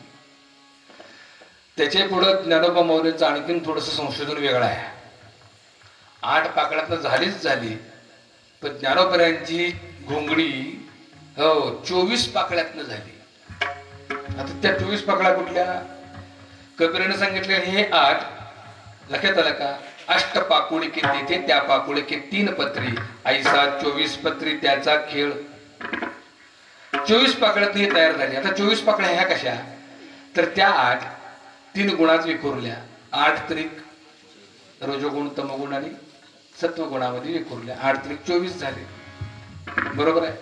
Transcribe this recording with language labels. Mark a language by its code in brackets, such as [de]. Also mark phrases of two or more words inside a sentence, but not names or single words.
[mr] त्याचे पुढे ज्ञानोबा माऊलींचं आणखीन थोडस संशोधन वेगळं आहे. 8 पाकड्यातनं झालीच झाली, पण ज्ञानोबऱ्यांची घोंगडी 24 पाकड्यातनं झाली. आता त्या 24 पाकड्या कुठल्या? कबीराने सांगितले हे 8 लक्षात आलं का? अष्ट पाकुळे के तेथे त्या पाकुळे के 3 पत्री ऐसा 24 पत्री त्याचा खेळ. 24 पाकड्यात ही तयार झाली. आता 24 पाकड्या ह्या कशा? तर त्या 8 3 गुणात विखुरल्या. 8 त्रिक रजोगुण तमगुण आणि सत्वगुणामध्ये विखुरल्या. 8 त्रिक 24 झाले. बरोबर आहे.